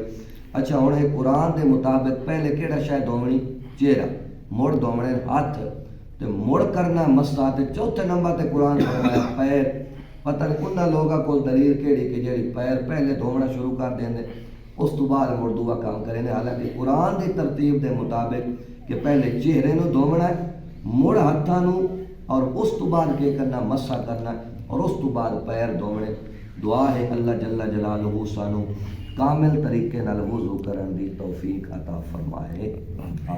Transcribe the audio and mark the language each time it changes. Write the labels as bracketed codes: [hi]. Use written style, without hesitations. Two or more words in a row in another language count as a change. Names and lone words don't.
[pa] اچھا ہن قرآن دے مطابق پہلے کیڑا شے دھوونی؟ چہرہ، مڑ دھونے ہاتھ تے مڑ کرنا مسا تے چوتھے نمبر تے قرآن فرمایا پیر۔ پتہ نہیں انہاں لوگاں کول دلیل کیڑی کہ جڑی پیر پہلے دھونا شروع کر دیندے اس تو بعد مڑ دوسرا کام کریں۔ حالانکہ قرآن دی ترتیب دے مطابق کہ پہلے چہرے نو دھونا ہے مڑ ہاتھاں نو اور اس تو بعد کے کرنا مسا کرنا اور اس تو بعد پیر دھونے۔ دعا ہے اللہ جل جلالہ سانو کامل طریقے نال وضو کرن دی توفیق عطا فرمائے۔